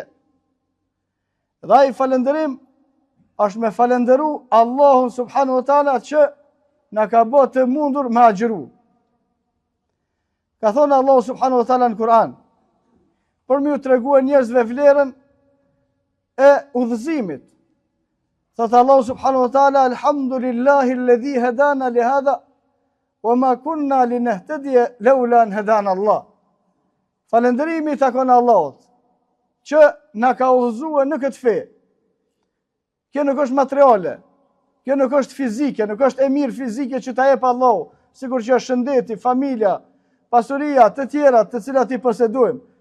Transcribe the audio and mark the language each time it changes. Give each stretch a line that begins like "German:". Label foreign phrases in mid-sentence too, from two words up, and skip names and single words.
Albanian: Dhe ai falenderim është me falenderu Allahun
Arabic: سبحانه وتعالى
Albanian: që na ka bërë të mundur me agjëru. Ka thonë Allahu
Arabic: سبحانه وتعالى
Albanian: në Kur'an, për më u tregua njerëzve vlerën e udhëzimit.
Arabic: Thotë Allahu سبحانه وتعالى الحمد لله الذي هدانا لهذا وما كنا لنهتدي لولا أن هدانا الله.
Albanian: Falënderimi takon Allahut që na ka udhëzuar në këtë fe. Kjo nuk është materiale, kjo nuk është fizike, nuk është e mirë fizike që ta jep Allahu, sikur që është shëndeti, familja, pasuria, të tjera të cilat i posedojmë.